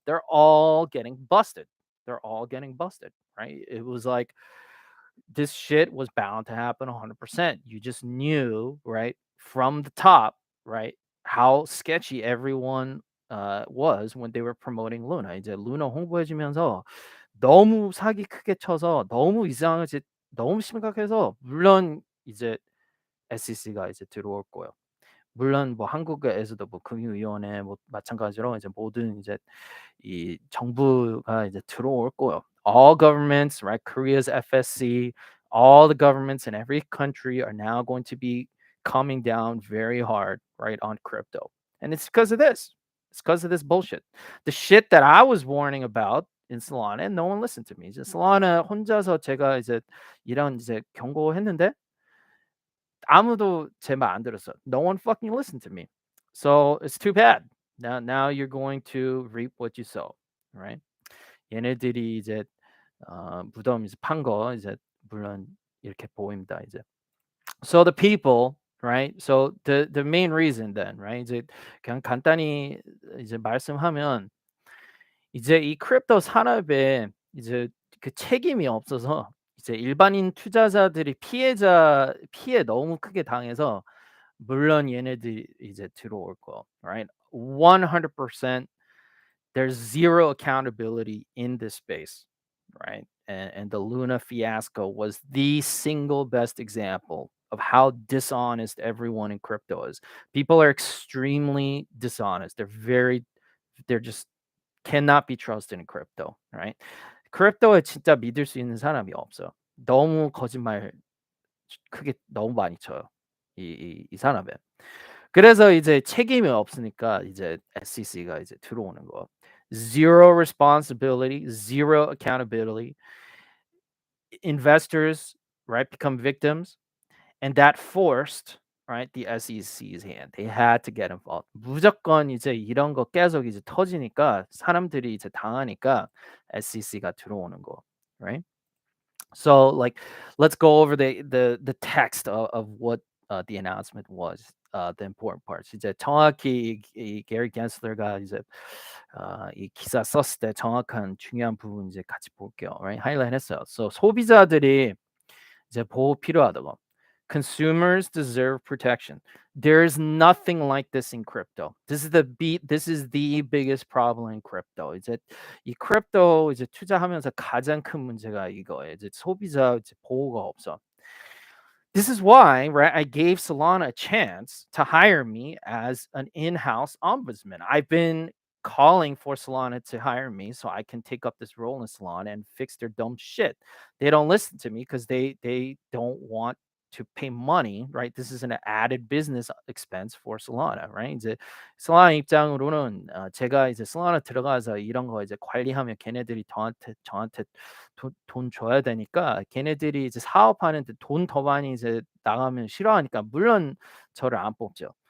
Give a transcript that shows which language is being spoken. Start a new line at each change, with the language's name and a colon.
English: They're all getting busted. They're all getting busted, right? It was like this shit was bound to happen 100%. You just knew, right, from the top, right, how sketchy everyone was when they were promoting Luna.
Korean: 이제 루나 홍보해주면서 너무 사기 크게 쳐서 너무 이상한 짓 너무 심각해서 물론 이제 SEC가 이제 들어올 거예요. 물론 뭐 한국에서도 뭐 금융위원회 뭐 마찬가지로 이제 모든 이제 이 정부가 이제 들어올 거예요.
English: All governments, right? Korea's FSC, all the governments in every country are now going to be coming down very hard, right, on crypto. And it's because of this. It's because of this bullshit. The shit that I was warning about in Solana, and no one listened to me.
Korean: 이제 Solana 혼자서 제가 이제 이런 이제 경고했는데 아무도 제 말 안 들었어.
English: No one fucking listened to me. So it's too bad. Now you're going to reap what you sow, right?
Korean: 얘네들이 이제 무덤 이제 판 거 이제 물론 이렇게 보입니다.
English: 이제. So the people, right? So the main reason then, right?
Korean: 이제 그냥 간단히 이제 말씀하면 이제 이 크립토 산업에 이제 그 책임이 없어서 이제 일반인 투자자들이 피해 너무 크게 당해서 물론 얘네들이 이제 들어올 거, right?
English: 100% there's zero accountability in this space, right? And the Luna fiasco was the single best example of how dishonest everyone in crypto is. People are extremely dishonest. They're just cannot be trusted in crypto, right?
Korean: 크립토에 진짜 믿을 수 있는 사람이 없어. 너무 거짓말 크게 너무 많이 쳐요. 이 산업에. 그래서 이제 책임이 없으니까 이제 SEC가 이제 들어오는 거.
English: Zero responsibility, zero accountability. Investors, right, become victims, and that forced, right, the SEC's hand. They had to get involved.
Korean: 무조건 이제 이런 거 계속 이제 터지니까 사람들이 이제 당하니까 SEC가 들어오는 거, right?
English: So like, let's go over the text of what the announcement was. The important parts.
Korean: 이제 정확히 이 게리 겐슬러가 이제 이 기사 썼을 때 정확한 중요한 부분 이제 같이 볼게요. Right? 하이라이트 했어요. So 소비자들이 이제 보호 필요하다고.
English: Consumers deserve protection. There is nothing like this in crypto. This is the biggest problem in crypto.
Korean: 이제 이 크립토 이제 투자하면서 가장 큰 문제가 이거예요. 이제 소비자 이제 보호가 없어.
English: This is why, right, I gave Solana a chance to hire me as an in-house ombudsman. I've been calling for Solana to hire me so I can take up this role in Solana and fix their dumb shit. They don't listen to me because they don't want to pay money, right? This is an added business expense for Solana, right?
Korean: 이제 Solana 입장으로는 제가 이제 Solana 들어가서 이런 거 이제 관리하면 걔네들이 저한테 돈 줘야 되니까 걔네들이 이제 사업하는데 돈 더 많이 이제 나가면 싫어하니까 물론 저를 안 뽑죠.